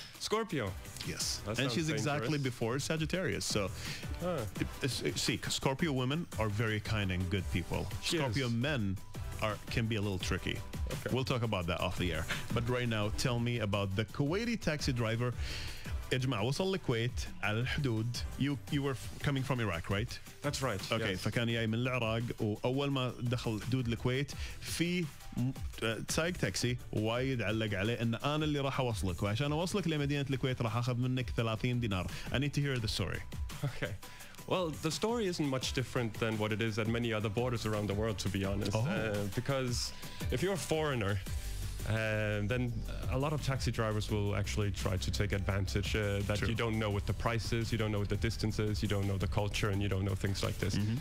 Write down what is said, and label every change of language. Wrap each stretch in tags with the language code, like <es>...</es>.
<en>Scorpio. Yes. And she's exactly before Sagittarius. So, see, Scorpio women are very kind and good people. Scorpio men can be a little tricky. Okay. We'll talk about that off the air. But right now, tell me about the Kuwaiti taxi driver.</en> <ar>يا جماعة وصل الكويت على الحدود.</ar> <en>You were coming from Iraq, right? That's right. Okay,</en> <ar>فكان جاي من العراق وأول ما دخل حدود الكويت في سايق تاكسي وايد علق عليه ان انا اللي راح اوصلك وعشان اوصلك لمدينة الكويت راح اخذ منك 30 دينار.</ar> <en>I need to hear the story. Okay. Well, the story isn't much different than what it is at many other borders around the world, to be honest. Because if you're a foreigner, then a lot of taxi drivers will actually try to take advantage that you don't know what the price is, you don't know what the distance is, you don't know the culture, and you don't know things like this.</en>